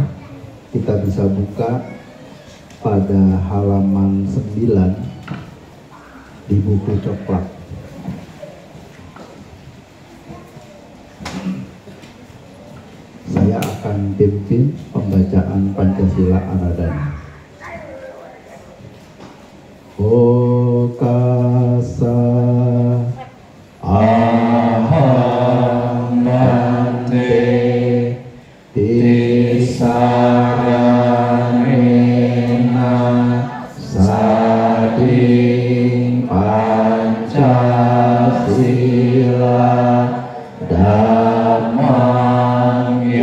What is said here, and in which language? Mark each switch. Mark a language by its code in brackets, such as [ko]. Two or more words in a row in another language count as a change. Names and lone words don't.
[id] Kita bisa buka pada halaman 9 di buku coklat. Saya akan pimpin pembacaan Pancasila Aradhana. [pi] Okasa aham bante tisaranena sading Pancasila dhammang